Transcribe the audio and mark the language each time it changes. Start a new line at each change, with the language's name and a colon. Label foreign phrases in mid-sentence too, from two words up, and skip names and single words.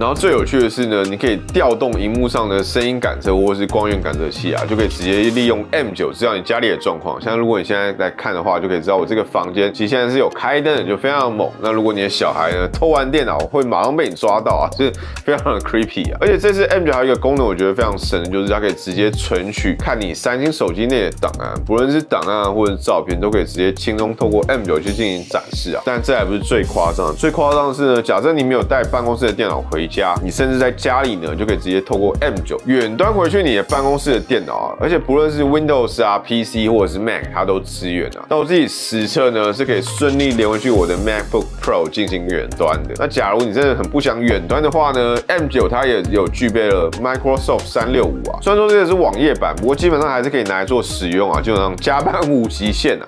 Chinese: 然後最有趣的是呢，你可以調動熒幕上的聲音感測或是光源感測器啊，就可以直接利用 M9 知道你家裡的狀況。像如果你現在在看的話，就可以知道我這個房間其實現在是有開燈的，就非常的猛。那如果你的小孩呢偷玩電腦，會馬上被你抓到啊，就是非常的 creepy 啊。而且這次 M9 還有一個功能，我覺得非常神的，就是它可以直接存取看你三星手機內的檔案，不論是檔案或者是照片，都可以直接輕鬆透過 M9 去進行展示啊。但這還不是最誇張的，最誇張的是呢，假設你沒有帶辦公室的電腦回家，你甚至在家裡呢就可以直接透過 M9 遠端回去你的辦公室的電腦啊，而且不論是 Windows 啊、PC 或者是 Mac， 它都支援啊。那我自己實測呢是可以順利連回去我的 MacBook Pro 進行遠端的。那假如你真的很不想遠端的話呢 ，M9 它也有具備了 Microsoft 365啊。雖然說這個是網頁版，不過基本上還是可以拿來做使用啊，基本上加班無極限啊。